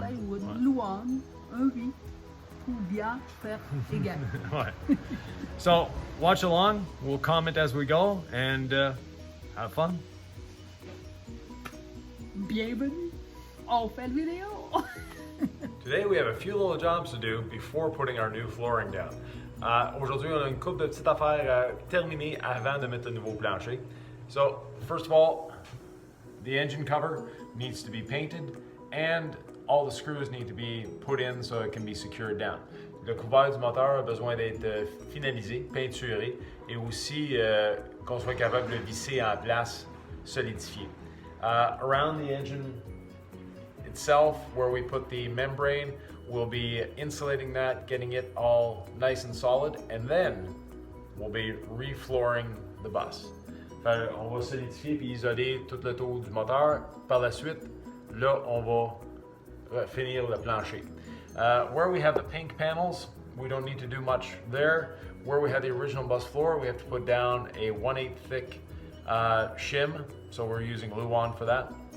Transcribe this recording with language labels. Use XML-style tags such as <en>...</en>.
<fr>Plywood, Luan, un 8, pour bien faire égal.</fr> <en>Ouais. So, watch along. We'll comment as we go and have fun.</en> <fr>Bienvenue. On fait le vidéo.</fr> <en>Today we have a few little jobs to do before putting our new flooring down.</en> <fr>Aujourd'hui, on a une couple de petites affaires à terminer avant de mettre le nouveau plancher.</fr> <en>So, first of all, the engine cover needs to be painted and all the screws need to be put in so it can be secured down.</en> <fr>Le couvert du moteur a besoin d'être finalisé, peinturé et aussi qu'on soit capable de le visser en place, solidifié.</fr> <en>Around the engine itself, where we put the membrane, we'll be insulating that, getting it all nice and solid, and then we'll be reflooring the bus.</en> <fr>On va solidifier puis isoler tout le tour du moteur. Par la suite, là, on va finir le plancher.</fr> <en>Where we have the pink panels, we don't need to do much there. Where we have the original bus floor, we have to put down a 1/8 thick shim, so we're using Luan for that.</en>